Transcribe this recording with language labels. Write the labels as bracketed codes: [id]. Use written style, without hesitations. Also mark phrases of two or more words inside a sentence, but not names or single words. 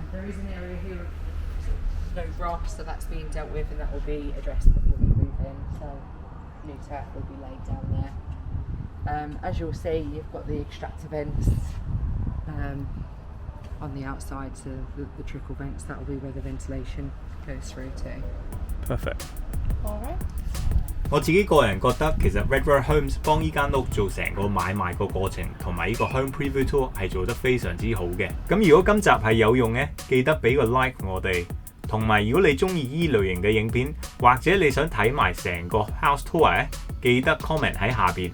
[en] There is an area here of no grass, so that's being dealt with and that will be addressed before you move in, so new turf will be laid down there. As you'll see, you've got the extractor vents on the outside, so the trickle vents, that will be where the ventilation goes through to. Perfect. Alright. [yue] 我自己個人覺得其實 Redrow Homes 幫依間屋做成個買賣個過程同埋呢個 Home Preview Tour 係做得非常之好嘅。咁如果今集係有用嘅，記得俾個 like 我哋。同埋如果你中意依類型嘅影片，或者你想睇埋成個 [en] House Tour [yue] 咧，記得 comment 喺下邊。